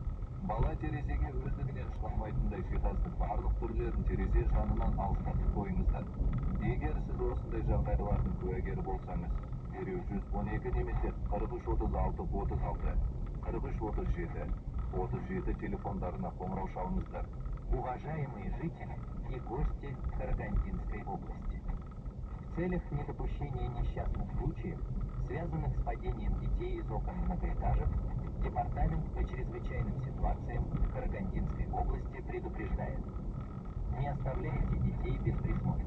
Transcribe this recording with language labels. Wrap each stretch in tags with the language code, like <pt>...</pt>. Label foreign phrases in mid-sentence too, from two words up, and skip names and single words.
<kk>Бала терезеге өздігінен шығармайтындай жиһаздың барлық түрлерін терезе жанынан алыстатып қойыңыздар. Егер сіз осындай жағдайлардың куәгері болсаңыз, дереу 112 немесе 4336-36, 4337 телефондарына қоңырау шалыңыздар.</kk> <ru>Уважаемые жители и гости Карагандинской области. В целях недопущения несчастных случаев, связанных с падением детей из окон многоэтажек, Департамент по чрезвычайным ситуациям Карагандинской области предупреждает: не оставляйте детей без присмотра.</ru>